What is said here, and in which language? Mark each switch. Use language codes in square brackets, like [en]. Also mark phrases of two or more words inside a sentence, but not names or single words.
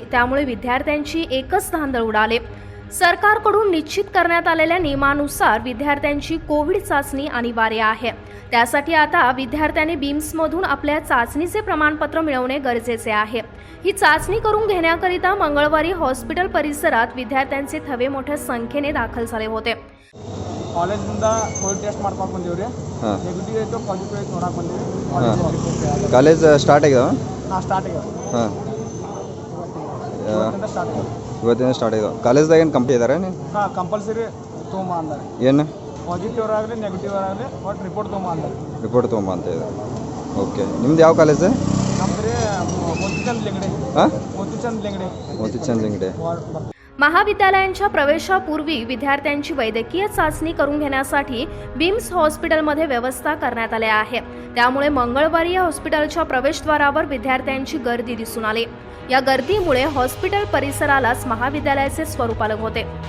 [mr] त्यामुळे विद्यार्थ्यांची एकच धांदळ उडाली. सरकारकडून निश्चित करण्यात आलेल्या नियमानुसार विद्यार्थ्यांची कोविड चाचणी अनिवार्य आहे. त्यासाठी आता विद्यार्थ्यांनी बीम्समधून आपल्या चाचणीचे प्रमाणपत्र मिळवणे गरजेचे आहे. ही चाचणी करून घेण्याकरिता मंगळवारी हॉस्पिटल परिसरात विद्यार्थ्यांचे थवे मोठ्या संख्येने दाखल झाले होते. [kn] ಕಾಲೇಜಿಂದ ಕೋವಿಡ್ ಟೆಸ್ಟ್ ಮಾಡ್ಕೊಂಡು ಬಂದೀವಿ. ನೆಗೆಟಿವ್ ಆಯಿತು, ಪಾಸಿಟಿವ್ ಆಯ್ತು ನೋಡಕ್ಕೆ ಬಂದೀವಿ. [en] college start [kn] ಆಗ್ಯಾವ? ಹಾಂ, ಸ್ಟಾರ್ಟ್ ಆಗ್ಯಾವ. ಹಾಂ, ಇವತ್ತಿಂದ ಸ್ಟಾರ್ಟ್ ಆಗ್ಯಾವ. ಇವತ್ತಿನ ಸ್ಟಾರ್ಟ್ ಆಗ್ಯಾವ. ಕಾಲೇಜ್ದಾಗ ಏನು ಕಂಪ್ನಿ ಇದಾರೆ? ಹಾಂ, ಕಂಪಲ್ಸರಿ ತೊಗೊಂಬ ಅಂದಾರೆ. ಏನು ಪಾಸಿಟಿವ್ ಆಗಲಿ ನೆಗೆಟಿವ್ ಆಗಲಿ ಒಟ್ಟು ರಿಪೋರ್ಟ್ ತೊಗೊಂಬ ಅಂದಾರೆ. ರಿಪೋರ್ಟ್ ತೊಗೊಂಬ ಅಂತ ಇದೆ. ಓಕೆ, ನಿಮ್ದು ಯಾವ ಕಾಲೇಜ್? ನಮ್ದು ಮೋತಿಚಂದ್ ಲಿಂಗಡೆ. ಹಾಂ, ಮೋತಿಚಂದ್ ಲಿಂಗಡೆ. ಮೋತಿಚಂದ್ ಲಿಂಗಡೆ. [mr] महाविद्यालयांच्या प्रवेशापूर्वी विद्यार्थ्यांची वैद्यकीय चाचणी करून घेण्यासाठी बीम्स हॉस्पिटलमध्ये व्यवस्था करण्यात आली आहे. त्यामुळे मंगळवारी या हॉस्पिटलच्या प्रवेशद्वारावर विद्यार्थ्यांची गर्दी दिसून आली. या गर्दीमुळे हॉस्पिटल परिसरालाच महाविद्यालयाचे स्वरूप आले होते.